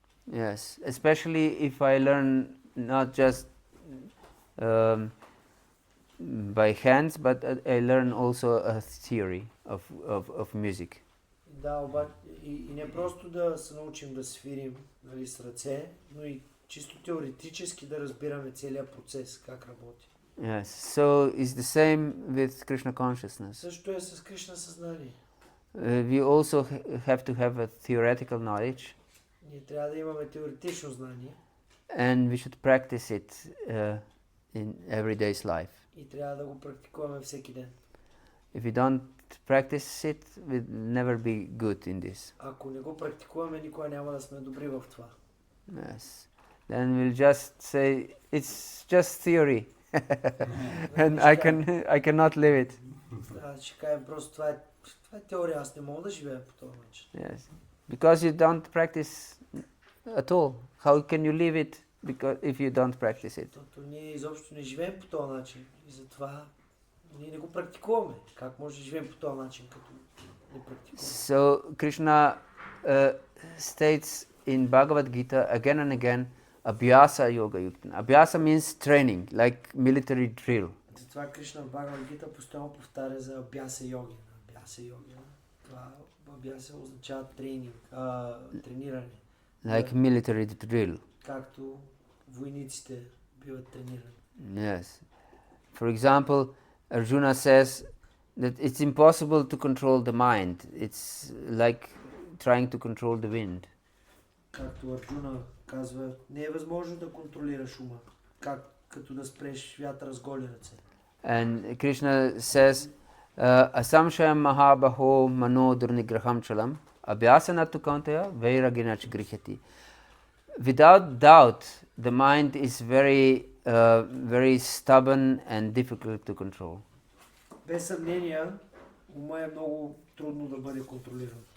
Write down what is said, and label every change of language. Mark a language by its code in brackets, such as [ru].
[en] Yes, especially if I learn not just by hands, but I learn also a theory of music. [bg] Да, обаче и не просто да се научим да свирим, нали, с ръце, но и чисто теоретически да разбираме целият процес, как работи. [en] Yes, so it's the same with Krishna consciousness. [bg] Също е с Кришна съзнание. [en] We also have to have a theoretical knowledge, [bg] Ние трябва да имаме теоретично знание [en] and we should practice it in everyday's life. [bg] и трябва да го практикуваме всеки ден. [en] If we don't practice it, we'll never be good in this. [bg] Ако не го практикуваме, никога няма да сме добри в това. [en] Yes. Then we'll just say it's just theory, and I cannot live it. [bg] Ще кажем просто това е теория, аз не мога да живея по този начин. [en] Yes, because you don't practice at all. How can you live it? Because if you don't practice it. [bg] Защото ние изобщо не живеем по този начин и затова ние не го практикуваме. Как може да живеем по този начин, като не практикуваме? [en] So Krishna states in Bhagavad-gītā again and again, Abhyasa yoga yukta. Abhyasa means training, like military drill. [bg] Затова Кришна в Бхагавад-гītā постоянно повтаря за абяса йоги. Абяса йоги. Това абяса означава тренинг, трениране. [en] Like military drill. [bg] Както войниците биват тренирани. [en] Yes. For example, Arjuna says that it's impossible to control the mind. It's like trying to control the wind. [bg] Както Арджуна казва, не е възможно да контролираш ума, като да спреш вятъра с голи ръце. [en] And Krishna says, [sa] asamshayam mahabaho mano durnigraham chalam abhyasanatu kauntaya vairaginacha grihati. [en] Without doubt, the mind is very stubborn and difficult to control. [bg] Без съмнение, ума е много трудно да бъде контролиран.